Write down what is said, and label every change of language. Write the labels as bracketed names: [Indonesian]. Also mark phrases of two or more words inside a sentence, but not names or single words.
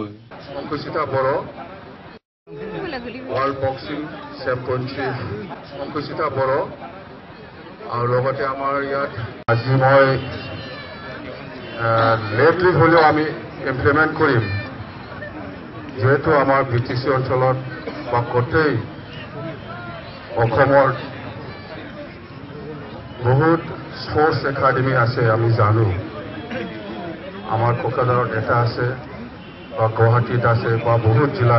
[Assamese] अंकुचिता बर' वर्ल्ड बक्सिंग चेम्पियनशिप अंकुचिता बर' আৰু লগতে আমাৰ ইয়াত আজি মই লেটলি হলেও আমি ইমপ্লিমেন্ট কৰিম যেহেতু আমাৰ বিটিসি অঞ্চলত বা গোটেই অসমৰ বহুত [English] sports academy [Assamese] আছে আমি জানো আমার কোকৰাঝাৰত এটা আছে বা গুৱাহাটীত আছে বা বহুত জিলাত